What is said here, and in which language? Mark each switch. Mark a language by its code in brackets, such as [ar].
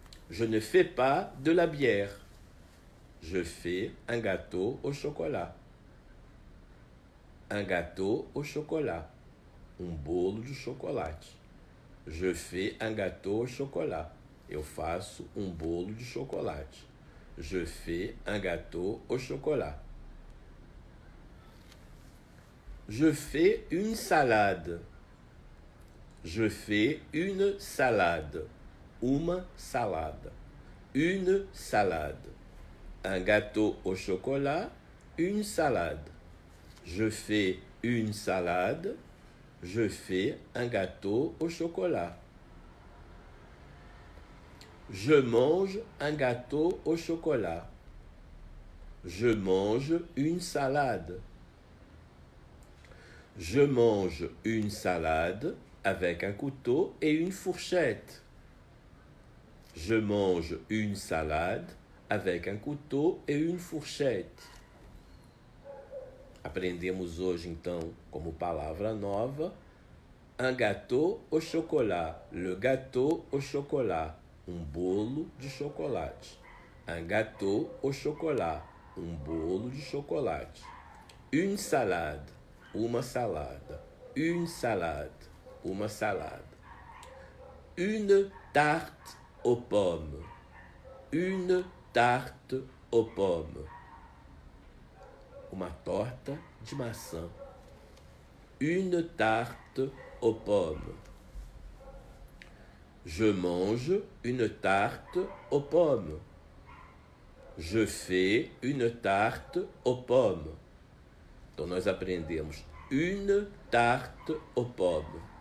[fr] Je ne fais pas de la bière. Je fais un gâteau au chocolat. Un gâteau au chocolat. [pt] Bolo de chocolate. [fr] Je fais un gâteau au chocolat. [pt] Eu faço bolo de chocolate. [fr] Je fais un gâteau au chocolat. Je fais une salade. Je fais une salade. [pt] Uma salada. [fr] Une salade. Un gâteau au chocolat, une salade. Je fais une salade. Je fais un gâteau au chocolat. Je mange un gâteau au chocolat. Je mange une salade. Je mange une salade avec un couteau et une fourchette. Je mange une salade avec un couteau et une fourchette. [pt] Aprendemos hoje, então, como palavra nova, [fr] un gâteau au chocolat. Le gâteau au chocolat. [pt] Bolo de chocolate. [fr] Un gâteau au chocolat. [pt] Bolo de chocolate. [fr] Une salade. [pt] Uma salada. [fr] Une salade. Uma salada. Une tarte aux pommes. Une tarte aux pommes. [pt] Uma torta de maçã. [fr] Une tarte aux pommes. Je mange une tarte aux pommes. Je fais une tarte aux pommes. [pt] Então, nós aprendemos [fr] une tarte aux pommes.